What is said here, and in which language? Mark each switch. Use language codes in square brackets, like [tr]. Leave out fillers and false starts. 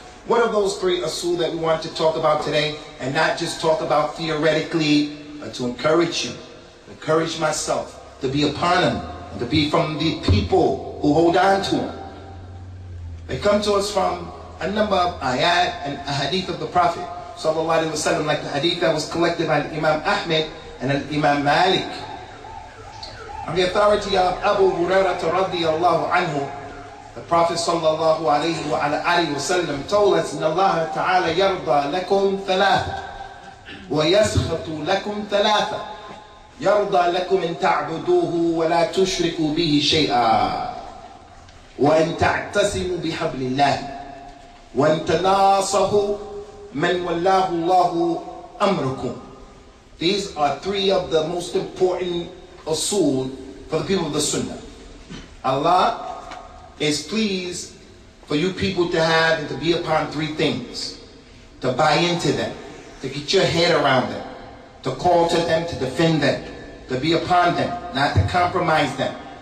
[en] What are those three Usul that we want to talk about today, and not just talk about theoretically, but to encourage you, encourage myself to be upon them, and to be from the people who hold on to them. They come to us from a number of ayat and hadith of the Prophet sallallahu alaihi wasallam, like the hadith that was collected by Imam Ahmed and Imam Malik. On the authority of Abu Hurairah radiyallahu anhu, the Prophet sallallahu alayhi wa alihi wasallam told us, [ar] إن الله تعالى يرضى لكم ثلاثة ويسخط لكم ثلاثة يرضى لكم أن تعبدوه ولا تشركوا به شيئا وأن تعتصموا بحبل الله وأن تناصحوا من والله الله أمركم. [en] These are three of the most important Usul for the people of the Sunnah. Allah is pleased for you people to have and to be upon three things. To buy into them, to get your head around them, to call to them, to defend them, to be upon them, not to compromise them.